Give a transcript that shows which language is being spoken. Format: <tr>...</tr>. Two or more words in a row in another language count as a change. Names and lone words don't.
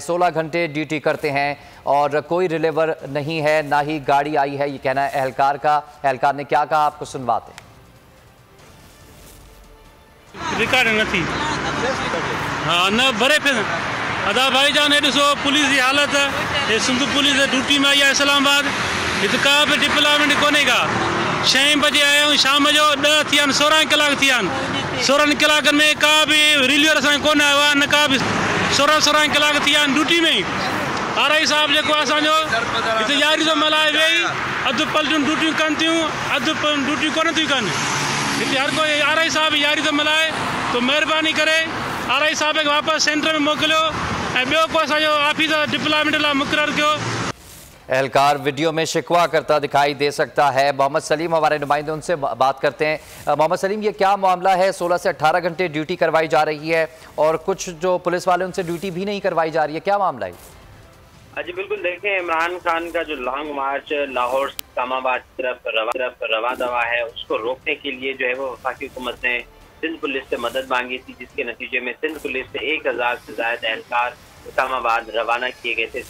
<ur>16 گھنٹے ڈیوٹی کرتے ہیں اور کوئی ریلیور نہیں ہے، نہ ہی گاڑی آئی ہے، یہ کہنا ہے اہلکار کا. اہلکار نے کیا کہا آپ کو سنواتے ہیں.</ur> <sd>रिकॉर्ड नहीं हाँ न भरे पे अदा भाईजान ॾिसो पुलिस जी हालत है।</sd> <ur>سندھ پولیس ڈیوٹی میں آئی ہے اسلام آباد.</ur> <sd>हिते का बि डिप्लॉयमेंट कोन्हे का।</sd> <ur>6 بجے آیا ہوں</ur> <sd>शाम जो 10 थिया 16 कलाक थिया 16 कलाकनि में का बि रिलीवर असांखे कोन आयो आहे, न का बि 16 कलाक थिया ड्यूटी में। आरआई साहब जेको असांजो हिते यारी जो मल्हाए वेही अधु पलटियूं ड्यूटियूं कनि थियूं, अधु ड्यूटियूं कोन थियूं कनि। हिते हर कोई आरआई साहब यारी जो मल्हाए, तो महिरबानी करे आरआई साहब खे वापसि सेंटर में मोकिलियो ऐं ॿियो को असांजो ऑफिसर डिप्लॉयमेंट लाइ मुक़ररु कयो।</sd> <ur>اہلکار ویڈیو میں شکوہ کرتا دکھائی دے سکتا ہے. محمد سلیم ہمارے نمائندے، ان سے بات کرتے ہیں۔ محمد سلیم، یہ کیا معاملہ ہے? 16 سے 18 گھنٹے ڈیوٹی کروائی جا رہی ہے اور کچھ جو پولیس والے ان سے ڈیوٹی بھی نہیں کروائی جا رہی ہے، کیا معاملہ ہے? جی بالکل، دیکھیں عمران خان کا جو لانگ مارچ لاہور اسلام آباد کی طرف رواں دواں ہے، اس کو روکنے کے لیے جو ہے وہ وفاقی حکومت نے سندھ پولیس سے مدد مانگی تھی، جس کے نتیجے میں سندھ پولیس سے 1000 سے زیادہ اہلکار اسلام آباد روانہ کیے گئے تھے.</ur>